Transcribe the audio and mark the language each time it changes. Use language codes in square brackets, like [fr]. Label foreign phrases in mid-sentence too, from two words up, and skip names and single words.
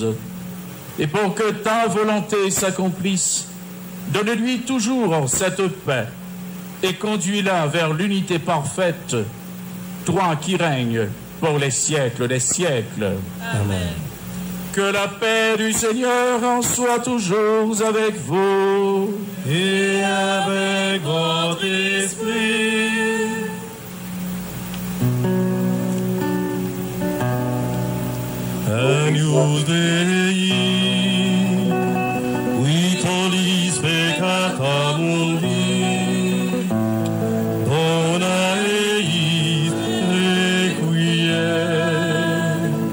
[fr] Et pour que ta volonté s'accomplisse, donne-lui toujours cette paix et conduis-la vers l'unité parfaite, toi qui règnes pour les siècles des siècles. Amen. Que la paix du Seigneur en soit toujours avec vous. Et avec votre esprit. [la] Agnus Dei, qui tollis peccata mundi, dona eis requiem.